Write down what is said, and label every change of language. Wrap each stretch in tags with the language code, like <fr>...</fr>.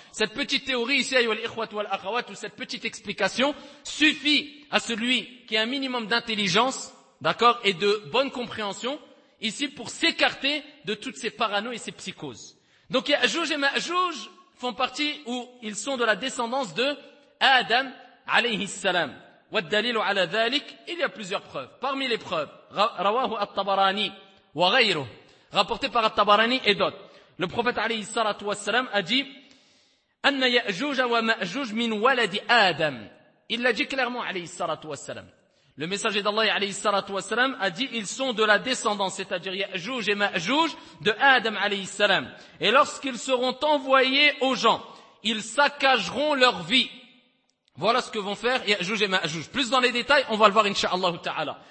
<fr>Cette petite théorie ici,</fr> <ar>ayyuhal ikhwat wal akhawat,</ar> <fr>ou cette petite explication suffit à celui qui a un minimum d'intelligence, d'accord, et de bonne compréhension, ici pour s'écarter de toutes ces paranoïes et ces psychoses. Donc, Ya'juj et Ma'juj font partie, ou ils sont de la descendance de Adam alayhi salam.</fr> <ar>والدليل على ذلك</ar> <fr>il y a plusieurs preuves. Parmi les preuves,</fr> <ar>رواه الطبراني وغيره,</ar> <fr>rapporté par الطبراني et d'autres. Le prophète عليه الصلاة والسلام a dit</fr> <ar>أن يأجوج ومأجوج من ولد آدم.</ar> <fr>Il l'a dit clairement</fr> <ar>عليه الصلاة والسلام.</ar> <fr>Le messager d'Allah عليه الصلاة والسلام a dit ils sont de la descendance, c'est-à-dire يأجوج et مأجوج, de Adam عليه السلام. Et lorsqu'ils seront envoyés aux gens, ils saccageront leur vie. Voilà ce que vont faire Ya'juj et Ma'juj. Plus dans les détails, on va le voir inshallah ta'ala.</fr>